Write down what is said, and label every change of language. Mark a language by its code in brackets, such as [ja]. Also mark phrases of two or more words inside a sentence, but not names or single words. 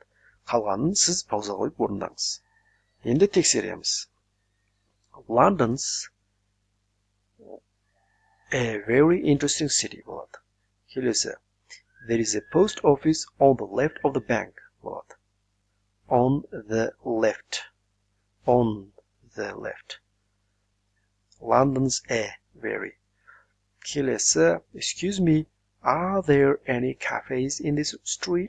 [kk] Қалғанын сіз пауза қойып орындаңыз. Енді тексереміз. [en] London's a very interesting city [kk] болады. Келесі. [en] There is a post office on the left of the bank болады. On the left. On the left. London's a very. Келесі. Excuse me. Are there any cafes in this street?